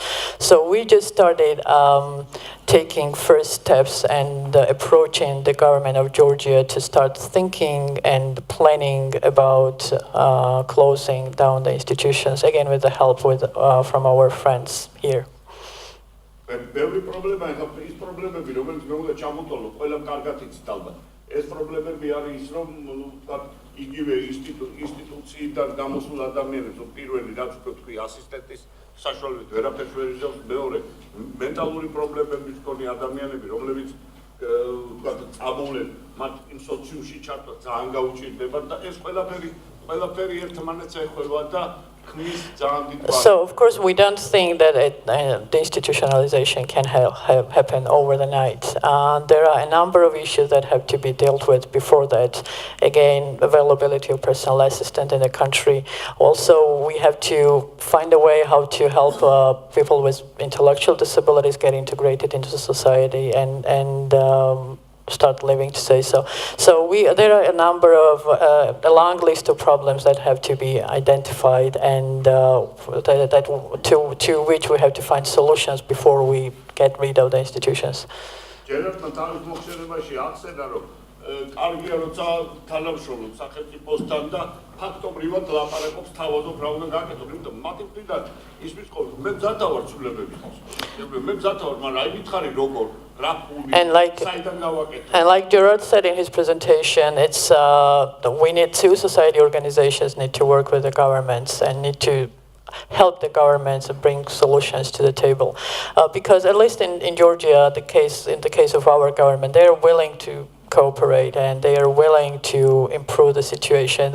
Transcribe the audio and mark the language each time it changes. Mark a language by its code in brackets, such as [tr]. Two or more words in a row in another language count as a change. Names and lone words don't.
[en] So we just started taking first steps and approaching the government of Georgia to start thinking and planning about closing down the institutions, again with the help from our friends here. [ka] ბევრი პრობლემა ახლა ის პრობლემები რომელიც მე უნდა ჩამოტოლო ყველამ კარგად იცით ალბათ ეს პრობლემები არის ის რომ ვთქვათ იგივე ინსტიტუციიდან გამოსულ ადამიანებს პირველი რაც უკვე თქვი ასისტენტის საშუალებით ვერაფერს ვერ იზამს მეორე მენტალური პრობლემების მქონე ადამიანები რომლებიც ვთქვათ წამოვლენ მათ იმ სოციუმში ჩართვა ძალიან გაუჭირდება და ეს ყველაფერი ერთმანეთს ეხება და [en] So, of course, we don't think that the institutionalization can happen over the night. There are a number of issues that have to be dealt with before that. Again, availability of personal assistant in the country. Also, we have to find a way how to help people with intellectual disabilities get integrated into society and start living, to say so. So there are a number of, a long list of problems that have to be identified and to which we have to find solutions before we get rid of the institutions. [ka] ჯერებთან თავის მოხსენებაში ახსენა, რომ კარგია როცა თანამშრომლობ სახელმწიფოსთან და ფაქტობრივად ლაპარაკობს თავაზობ რა უნდა გაკეთო, იმიტომ მათი მხრიდან ისმის ყოველ მე მზად ვარ ცვლილებებისთვის. მე მზად ვარ, მაგრამ აი მითხარი როგორ რა ფული საიდან გავაკეთო. [en] And like Gerard said in his presentation, it's we need civil society organizations need to work with the governments and need to help the governments and bring solutions to the table, because at least in Georgia, in the case of our government, they are willing to cooperate and they are willing to improve the situation.